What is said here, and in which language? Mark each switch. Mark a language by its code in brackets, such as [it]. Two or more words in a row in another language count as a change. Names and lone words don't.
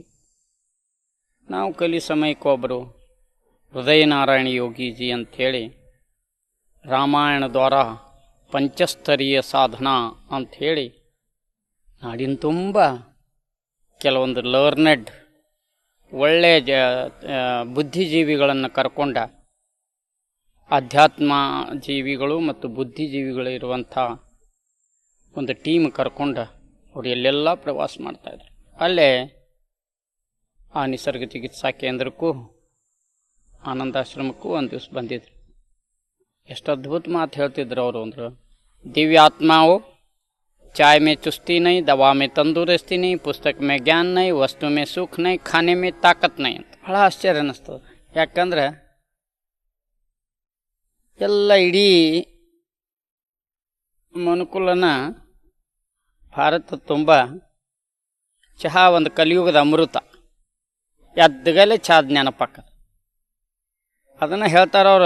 [kn] ನಾವು ಕಲಿ ಸಮಯಕ್ಕೊಬ್ಬರು ಹೃದಯನಾರಾಯಣ ಯೋಗೀಜಿ ಅಂಥೇಳಿ ರಾಮಾಯಣ ದ್ವಾರ ಪಂಚಸ್ತರೀಯ ಸಾಧನಾ ಅಂಥೇಳಿ ನಾಡಿನ ತುಂಬ ಕೆಲವೊಂದು ಲರ್ನೆಡ್ ಒಳ್ಳೆಯ ಬುದ್ಧಿಜೀವಿಗಳನ್ನು ಕರ್ಕೊಂಡ, ಅಧ್ಯಾತ್ಮ ಜೀವಿಗಳು ಮತ್ತು ಬುದ್ಧಿಜೀವಿಗಳು ಇರುವಂಥ ಒಂದು ಟೀಮ್ ಕರ್ಕೊಂಡು ಅವರು ಎಲ್ಲೆಲ್ಲ ಪ್ರವಾಸ ಮಾಡ್ತಾಯಿದ್ರು. ಅಲ್ಲೇ ಆ ನಿಸರ್ಗ ಚಿಕಿತ್ಸಾ ಕೇಂದ್ರಕ್ಕೂ ಆನಂದಾಶ್ರಮಕ್ಕೂ ಒಂದು ದಿವಸ ಬಂದಿದ್ರು. ಎಷ್ಟು ಅದ್ಭುತ ಮಾತು ಹೇಳ್ತಿದ್ರು ಅವರು ಅಂದ್ರೆ, ದಿವ್ಯಾತ್ಮಾವು [hi] चाय में चुस्ती नहीं, दवा में तंदुरुस्ती नहीं, पुस्तक में ज्ञान नहीं, वस्तु में सुख नहीं, खाने में ताकत नहीं [kn] ಅಂತ ಬಹಳ ಆಶ್ಚರ್ಯ ಅನ್ನಿಸ್ತದೆ. ಯಾಕಂದ್ರೆ ಎಲ್ಲ ಇಡೀ ಮನುಕುಲನ ಭಾರತ ತುಂಬ ಚಹಾ ಒಂದು ಕಲಿಯುಗದ ಅಮೃತ. ಎದ್ದಗಲೇ ಚಹಾ ಜ್ಞಾನಪಕ್ಕ ಅದನ್ನು ಹೇಳ್ತಾರವರು.